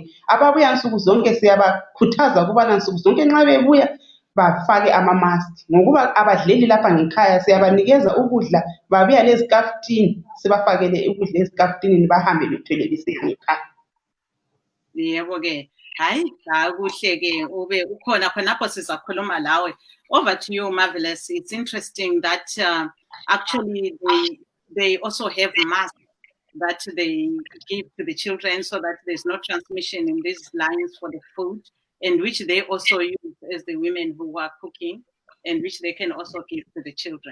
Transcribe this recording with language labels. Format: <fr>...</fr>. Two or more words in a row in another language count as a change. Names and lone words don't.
<nd>Ababuya nsuku zonke siyabakhuthaza ukubana nsuku zonke nxa bebuya bafake ama-mask. Ngokuba abadleli lapha ngekhaya siyabanikeza ukudla babuya lezikaftini sibafakele ukudla ezikaftinini bahambe bethwele besiya ngekhaya. Yebo ke hayi kuhle ke ube ukhona khonapho sizakhuluma lawe.</nd> <en>Over to you, Marvelous. It's interesting that actually they also have masks that they give to the children so that there's no transmission in these lines for the food, and which they also use as the women who are cooking, and which they can also give to the children.</en>